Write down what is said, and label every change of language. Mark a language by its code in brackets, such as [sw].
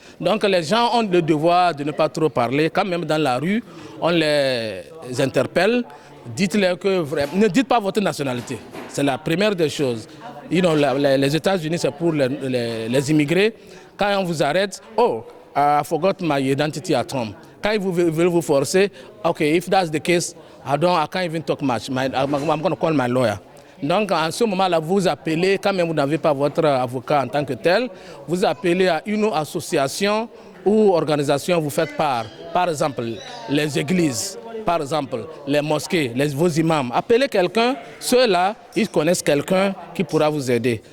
[fr] Donc les gens ont le devoir de ne pas trop parler. Quand même dans la rue, on les interpelle. Dites-leur que ne dites pas votre nationalité. C'est la première des choses. Les États-Unis, c'est pour les immigrés. Quand on vous arrête, [en] oh, I forgot my identity at home. [fr] Quand ils veulent vous forcer, [en] okay, if that's the case, I can't even talk much. I'm going to call my lawyer. [fr] Donc, en ce moment-là, vous appelez, quand même vous n'avez pas votre avocat en tant que tel, vous appelez à une association ou organisation, vous faites part. Par exemple, les églises, par exemple, les mosquées, vos imams. Appelez quelqu'un, ceux-là, ils connaissent quelqu'un qui pourra vous aider.